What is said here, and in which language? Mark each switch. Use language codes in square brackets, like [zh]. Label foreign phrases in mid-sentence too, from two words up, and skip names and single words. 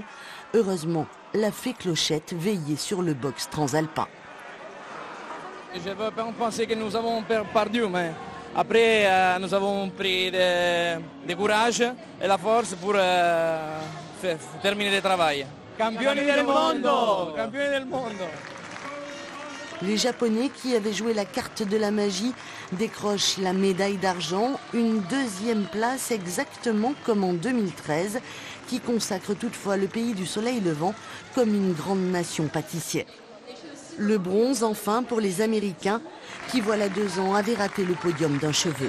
[fr] Heureusement, la fée Clochette veillait sur le box transalpin. Je veux pas penser que nous avons perdu, mais après nous avons pris du courage et la force pour terminer le travail. [it] Campioni del mondo! Campioni del mondo! [fr] Les Japonais qui avaient joué la carte de la magie décrochent la médaille d'argent, une deuxième place exactement comme en 2013, qui consacre toutefois le pays du soleil levant comme une grande nation pâtissière. Le bronze enfin pour les Américains qui voilà 2 ans avaient raté le podium d'un cheveu.